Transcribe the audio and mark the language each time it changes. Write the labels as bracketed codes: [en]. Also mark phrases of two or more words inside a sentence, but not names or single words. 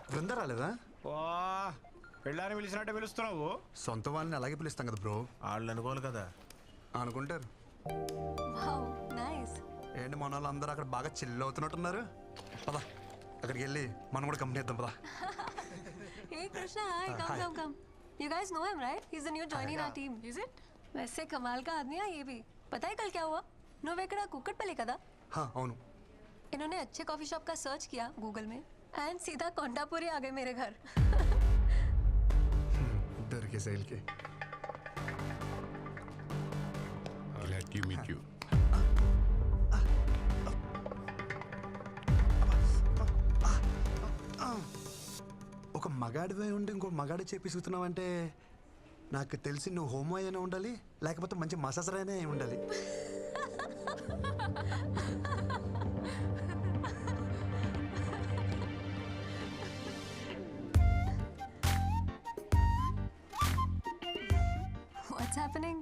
[te] బృందా రాలేదా? ఓ పెళ్ళాన్ని పిలిచినట్టే పిలుస్తున్నావు. సొంత వాళ్ళని అలాగే పిలుస్తాం కదా బ్రో. వాళ్ళు అనుకోవాలి కదా. అనుకుంటారు. వావ్, నైస్. ఏంటి మన వాళ్ళు అందరూ అక్కడ బాగా చిల్ అవుతున్నట్టున్నారు. పదా, అక్కడికి వెళ్ళి మనం కూడా కంపెనీ ఇద్దాం పదా. [en] Hey Krishna, hi. Come. You guys know him, right? He's the new joining our team. Is it? [hi] वैसे कमाल का आदमी है ये भी. पता है कल क्या हुआ? [te] నువ్వెక్కడ కుక్కట్పల్లి కదా? అవును. [hi] इन्होंने अच्छे [en] coffee shop [hi] का सर्च किया गूगल में एंड सीधा कोंडापुरी आ गए मेरे घर. [te] దొరికే శైలికి. [en] Glad to meet you. [te] ఒక మగాడివే ఉండి ఇంకో మగాడి చేపిస్తున్నావంటే నాకు తెలిసి నువ్వు హోమో అయినా ఉండాలి, లేకపోతే మంచి మసాజర్ అయినా ఉండాలి. [en] what's happening?